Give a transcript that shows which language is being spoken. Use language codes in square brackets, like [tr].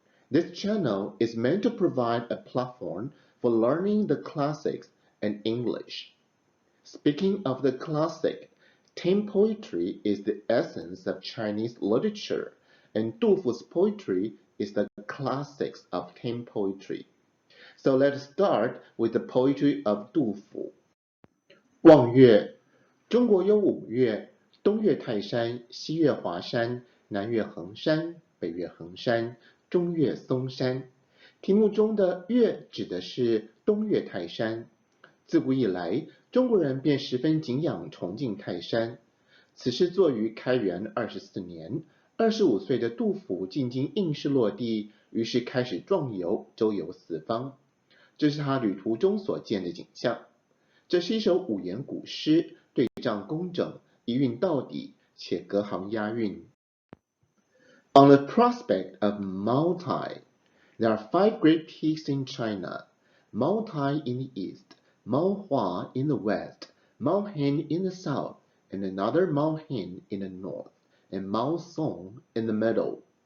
[en] This channel is meant to provide a platform for learning the classics and English. Speaking of the classic, tame poetry is the essence of Chinese literature, and Du Fu's poetry is the classics of tame poetry. So let's start with the poetry of 杜甫。 [zh] 望岳，中国有五岳，东岳泰山，西岳华山，南岳衡山，北岳衡山，中岳嵩山。题目中的岳指的是东岳泰山。自古以来，中国人便十分敬仰崇敬泰山。此诗作于开元24年，25岁的杜甫进京应试落地，于是开始壮游，周游四方。这是他旅途中所见的景象。这是一首五言古诗，对仗工整，一韵到底，且隔行押韵。 [en] On the prospect of Multi, there are 5 great peaks in China: Multi in the east, Mount Hua in the west, Mount Hen in the south, and another Mount Hen in the north, and Mount Song in the middle.